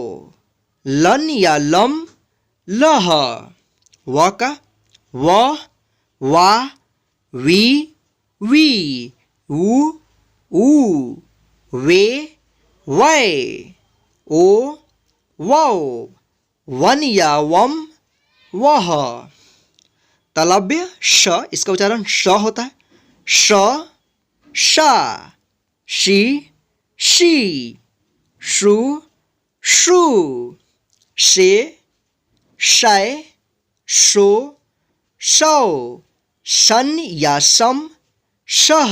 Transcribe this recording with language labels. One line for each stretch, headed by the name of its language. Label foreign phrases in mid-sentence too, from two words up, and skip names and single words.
Hindi: लन या लम लह व का व वा वी वी ऊ ऊ वे वै ओ वौ वन या वम वह तालव्य श, इसका उच्चारण श होता है। श शा शी शी शु शु शे शय शो शौ शन या सम शह।